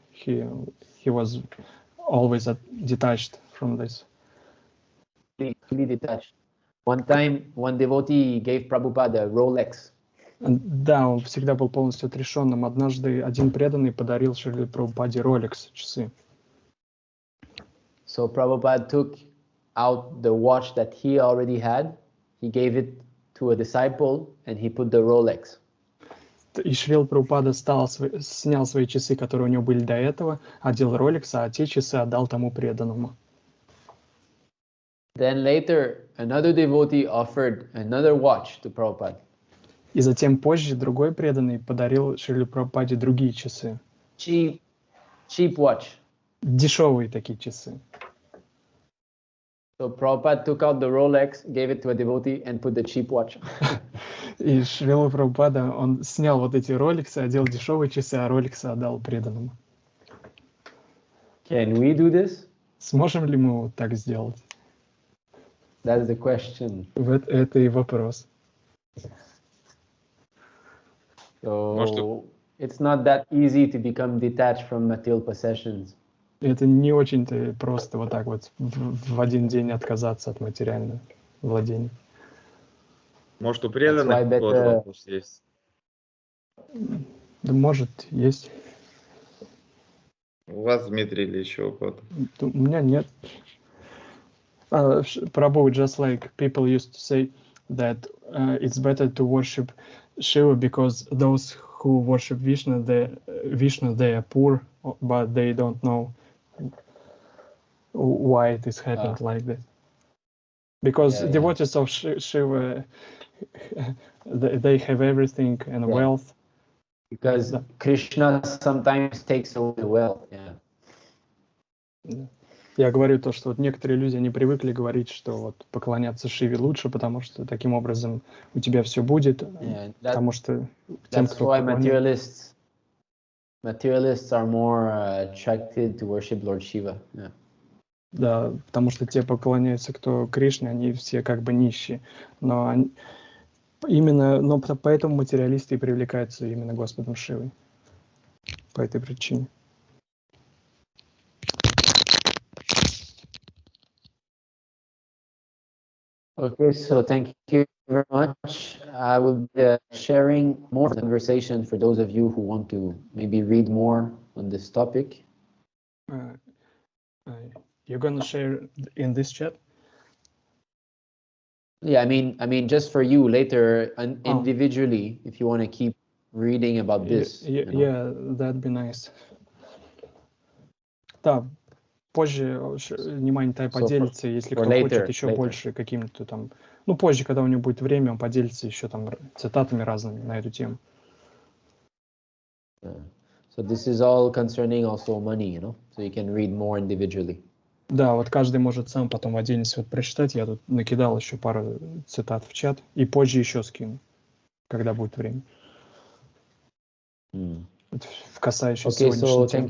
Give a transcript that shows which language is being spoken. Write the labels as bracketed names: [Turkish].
[English] He was always detached from this. Completely detached. One time, one devotee gave Prabhupada a Rolex. [Russian] Да, он всегда был полностью отрешенным. Однажды один преданный подарил Шриле Прабхупаде Rolex часы. [English] So Prabhupada took out the watch that he already had. He gave it to a disciple and he put the Rolex. [Russian] И Шрила Прабхупада снял свои часы, которые у него были до этого, одел Rolex, а те часы отдал тому преданному. [English] Then later, another devotee offered another watch to Prabhupada. [Russian] И затем позже другой преданный подарил Шриле Прабхупаде другие часы. [English] Cheap watch. [Russian] Дешевые такие часы. [English] So Prabhupada took out the Rolex, gave it to a devotee and put the cheap watch. [Russian] И Шрила Прабхупада, он снял вот эти Rolex, одел дешевые часы, а Rolex отдал преданному. [English] Can we do this? [Russian] Сможем ли мы вот так сделать? [English] That's the question. [Russian] Это и вопрос. [English] So it's not that easy to become detached from material possessions. [Russian] Это не очень-то просто вот так вот в один день отказаться от материального владения. Может, у преданных какой-то вопрос есть? Да, может, есть. У вас, Дмитрий, или еще у кого-то? У меня нет. [English] Prabhu, just like people used to say that it's better to worship Shiva because those who worship Vishnu, they are poor, but they don't know why it is happened like this. Because devotees of Shiva, they have everything and wealth. Because Krishna sometimes takes away the wealth. Yeah. [Russian] Я говорю то, что вот некоторые люди, они привыкли говорить, что вот поклоняться Шиве лучше, потому что таким образом у тебя все будет, потому что тем, кто поклоняется... [English] Materialists are more attracted to worship Lord Shiva. Yeah. [Russian] Да, потому что те поклоняются, кто Кришне, они все как бы нищие. Но поэтому материалисты и привлекаются именно Господом Шивой. По этой причине. [English] Okay, so thank you very much. I will be sharing more conversation for those of you who want to maybe read more on this topic. You're gonna share in this chat? Yeah, I mean, just for you later, individually, if you want to keep reading about this. Yeah, that'd be nice. [Russian] Да, позже Нимань-тай поделится, если кто хочет еще больше каким-то там, позже, когда у него будет время, он поделится еще там цитатами разными на эту тему. [English] So this is all concerning also money, so you can read more individually. [Russian] Да, вот каждый может сам потом в отдельности вот прочитать. Я тут накидал еще пару цитат в чат и позже еще скину, когда будет время. В касающейся сегодняшней темы.